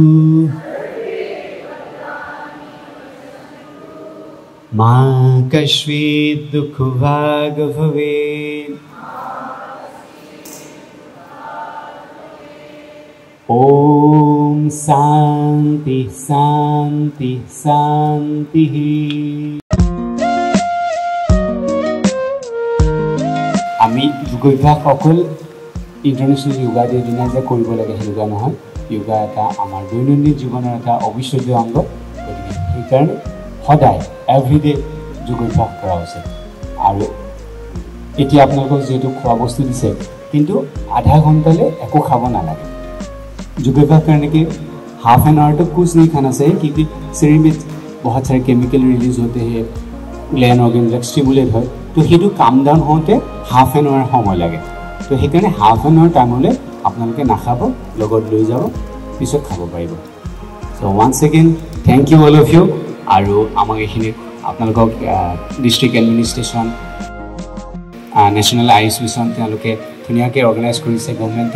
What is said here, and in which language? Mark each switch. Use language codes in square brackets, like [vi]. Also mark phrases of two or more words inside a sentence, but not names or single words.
[sa] मा कश्चित् दुःखभाग्भवेत्. ॐ शान्ति शान्ति शान्ति. [as] আমি যোগ অভ্যাস অকল [en] International Yoga Day [as] দিনা যে কৰিব লাগে সেনেকুৱা নহয়। য়োগা এটা আমাৰ দৈনন্দিন জীৱনৰ এটা অবিচ্ছেদ্য অংগ। গতিকে সেইকাৰণে সদায় এভৰিডে যোগ অভ্যাস কৰা উচিত। আৰু এতিয়া আপোনালোকক যিহেতু খোৱা বস্তু দিছে, কিন্তু আধা ঘণ্টালৈ একো খাব নালাগে। [hi] যোগ अभ्यास करने के [en] half an hour [hi] तक कुछ नहीं खाना चाहिए, क्योंकि शरीर में बहुत सारे [en] chemical release [hi] होते हैं, [en] gland organ stimulate [hi] হয়। [as] तो সেইটো কাম ডাউন হওঁতে [en] half an hour [as] সময় লাগে। তো সেইকাৰণে [en] half an hour [as] টাইমলৈ আপোনালোকে নাখাব, লগত লৈ যাব, পিছত খাব পাৰিব। [en] So once again thank you all of you. [as] আৰু আমাক এইখিনি আপোনালোকক [en] district administration, [as] নেশ্যনেল আয়ুষ মিছন তেওঁলোকে ধুনীয়াকৈ অৰ্গেনাইজ কৰিছে গভৰ্ণমেণ্টে।